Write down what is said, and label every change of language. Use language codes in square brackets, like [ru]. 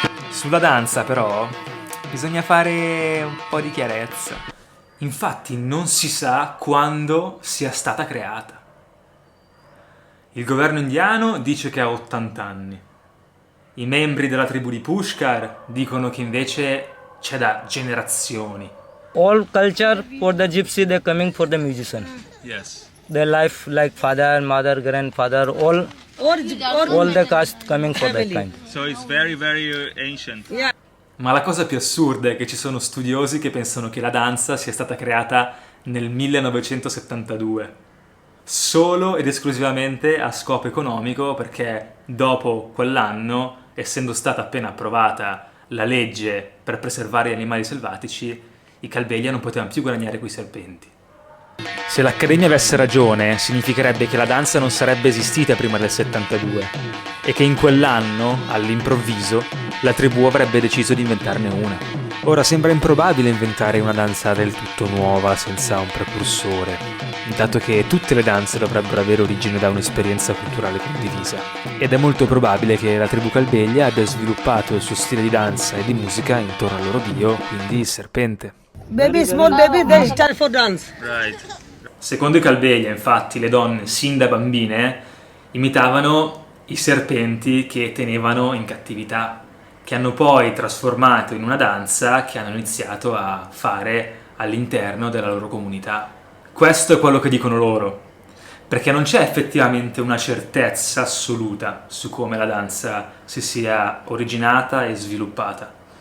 [it] Sulla danza però bisogna fare un po' di chiarezza. Infatti non si sa quando sia stata creata. Il governo indiano dice che ha 80 anni. I membri della tribù di Pushkar dicono che invece c'è da generazioni. [en] All culture for the gypsy, they're coming for the musician. Yes. Their life like father, mother, grandfather, all the caste coming for that kind. So it's very, very ancient. [it] Ma la cosa più assurda è che ci sono studiosi che pensano che la danza sia stata creata nel 1972, solo ed esclusivamente a scopo economico, perché dopo quell'anno, essendo stata appena approvata la legge per preservare gli animali selvatici, i Kalbelia non potevano più guadagnare quei serpenti. Se l'Accademia avesse ragione, significherebbe che la danza non sarebbe esistita prima del 72 e che in quell'anno, all'improvviso, la tribù avrebbe deciso di inventarne una. Ora sembra improbabile inventare una danza del tutto nuova senza un precursore, dato che tutte le danze dovrebbero avere origine da un'esperienza culturale condivisa. Ed è molto probabile che la tribù Kalbelia abbia sviluppato il suo stile di danza e di musica intorno al loro dio, quindi il serpente. [en] Baby, small baby, they start for dance. Right. [it] Secondo i Kalbelia, infatti, le donne, sin da bambine, imitavano i serpenti che tenevano in cattività, che hanno poi trasformato in una danza che hanno iniziato a fare all'interno della loro comunità. Questo è quello che dicono loro, perché non c'è effettivamente una certezza assoluta su come la danza si sia originata e sviluppata.